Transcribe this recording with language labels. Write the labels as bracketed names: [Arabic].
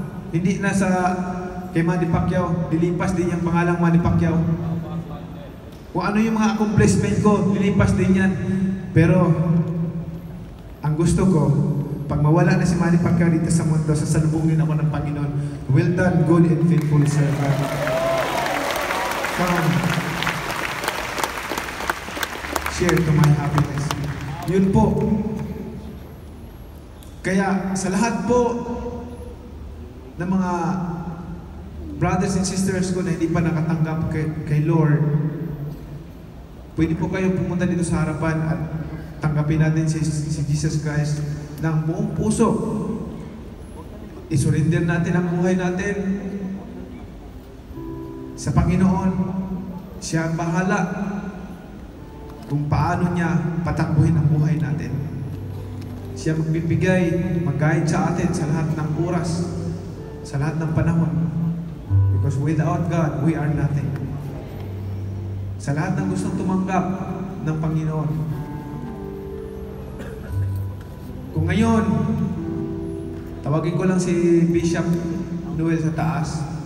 [Filipino] Hindi na sa kay Manny Pacquiao, dilipas din yung pangalang Manny Pacquiao. Kung ano yung mga accomplishment ko, dilipas din yan. Pero, ang gusto ko, pag mawala na si Manny Pacquiao dito sa mundo, sasalubungin ako ng Panginoon. [English] Well done, good and faithful servant. Come, share to my happiness. [Filipino] Yun po. Kaya sa lahat po ng mga brothers and sisters ko na hindi pa nakatanggap kay Lord, pwede po kayo pumunta dito sa harapan at tanggapin natin si Jesus Christ ng buong puso. I-surrender natin ang buhay natin sa Panginoon. Siya ang bahala kung paano niya patakbuhin ang buhay natin. Siya magbibigay, mag-guide sa atin sa lahat ng oras, sa lahat ng panahon. [English] Because without God, we are nothing. [Filipino] Sa lahat ng gustong tumanggap ng Panginoon. Kung ngayon, tawagin ko lang si Bishop Noel sa taas.